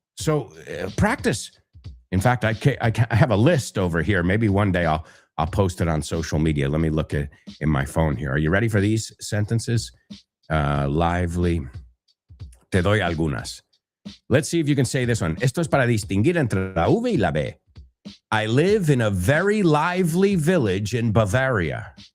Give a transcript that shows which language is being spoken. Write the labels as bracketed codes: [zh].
[en] So practice. In fact, I have a list over here. Maybe one day I'll post it on social media. Let me look at in my phone here. Are you ready for these sentences? [es] Lively. Te doy algunas. [en] Let's see if you can say this one. [es] Esto es para distinguir entre la V y la B. [en] I live in a very lively village in Bavaria.